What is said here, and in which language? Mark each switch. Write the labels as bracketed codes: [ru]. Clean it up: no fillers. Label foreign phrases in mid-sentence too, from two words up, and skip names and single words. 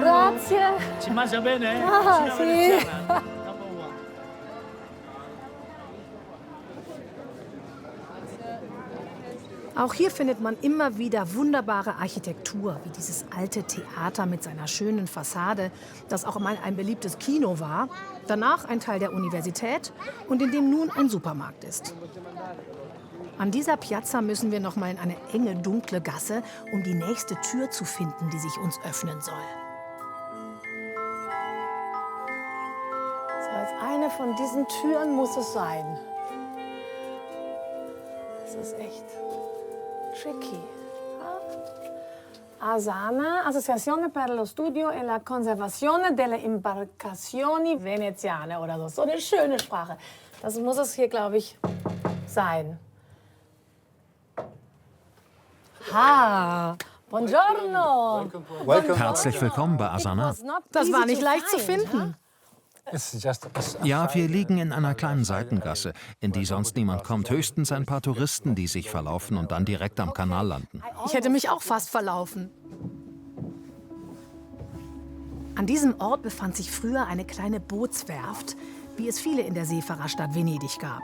[it] Grazie. Ci mangia bene? Ah, Cucina sì. veneziana. [de] Auch hier findet man immer wieder wunderbare Architektur, wie dieses alte Theater mit seiner schönen Fassade, das auch einmal ein beliebtes Kino war, danach ein Teil der Universität und in dem nun ein Supermarkt ist. An dieser Piazza müssen wir noch mal in eine enge, dunkle Gasse, um die nächste Tür zu finden, die sich uns öffnen soll. So, als eine von diesen Türen muss es sein. Das ist echt tricky. ASANA, Associazione per lo Studio e la Conservazione delle Imbarcazioni Veneziane oder so. So eine schöne Sprache. Das muss es hier, glaube ich, sein. [it] Ha, buongiorno. [de] Herzlich willkommen bei Asana. Das war nicht leicht zu finden. Ja, wir liegen in einer kleinen Seitengasse, in die sonst niemand kommt. Höchstens ein paar Touristen, die sich verlaufen und dann direkt am Kanal landen. Ich hätte mich auch fast verlaufen. An diesem Ort befand sich früher eine kleine Bootswerft, wie es viele in der Seefahrerstadt Venedig gab.